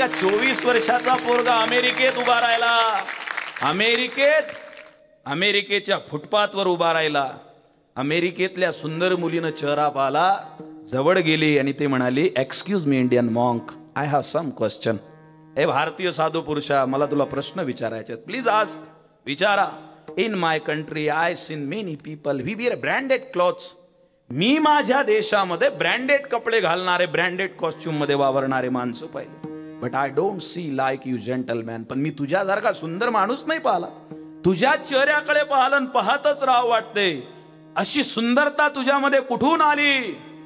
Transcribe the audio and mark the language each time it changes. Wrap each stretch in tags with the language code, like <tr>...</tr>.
<mr>का 24 वर्षाचा पोरगा अमेरिकेत उभा राहिला, अमेरिकेच्या फुटपाथवर उभा राहिला. अमेरिकेतल्या सुंदर मुलीनं चेहरा पाहिला, जवळ गेली आणि ते म्हणाली,</mr> <en>Excuse me Indian monk, I have some question.</en> <mr>हे भारतीय साधू पुरुषा, मला तुला प्रश्न विचारायचे,</mr> <en>Please ask.</en> <mr>विचारा.</mr> <en>In my country I seen many people we wear branded clothes.</en> <mr>मी माझ्या देशामध्ये ब्रँडेड कपडे घालणारे, ब्रँडेड कॉस्ट्युम मध्ये वावरणारे माणसं पाहिले.</mr> <en>But I don't see like you gentleman.</en> <mr>पण मी तुझ्यासारखा सुंदर माणूस नाही पाहिला. तुझ्या चेहऱ्याकडे पाहलन पाहतच राहावं वाटते. अशी सुंदरता तुझ्यामध्ये कुठून आली?</mr>